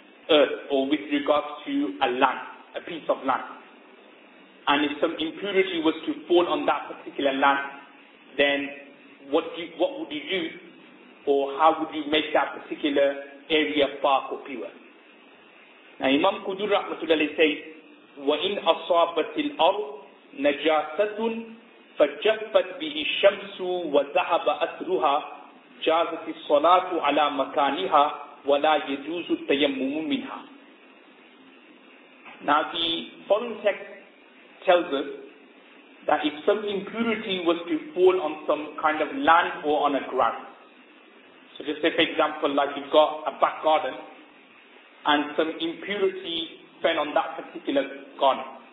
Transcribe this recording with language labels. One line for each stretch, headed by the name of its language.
English: earth or with regards to a land, a piece of land. And if some impurity was to fall on that particular land, then what would you do, or how would you make that particular area park or pure? Now Imam Quduri rahmatullahi says,
Arabic: وَإِنْ أَصَابَتِ الْأَرْضِ نَجَاسَةٌ فَجَفَّتْ بِهِ الشَّمْسُ وَذَهَبَ أَثْرُهَا جَازَتِ الصَّلَاةُ عَلَى مَكَانِهَا وَلَا يَجُوزُ التَّيَمُّمُ مِنْهَا.
English: Now the following text tells us that if some impurity was to fall on some kind of land or on a ground, so just say for example, like you've got a back garden and some impurity fell on that particular garden.